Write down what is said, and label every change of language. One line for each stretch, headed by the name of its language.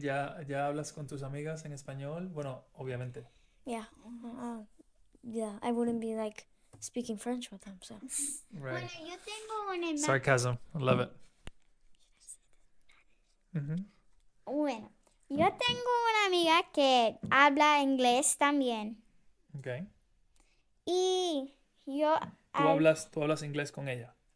Spanish: Ya hablas con tus amigas en español. Bueno, obviamente.
English: Yeah. Yeah, I wouldn't be like speaking French with him. So Right.
Spanish: Bueno, yo tengo una amiga.
English: Sarcasm. I love it.
Spanish: Bueno, yo tengo una amiga que habla inglés también.
English: Okay.
Spanish: Y yo... Tú hablas inglés con ella.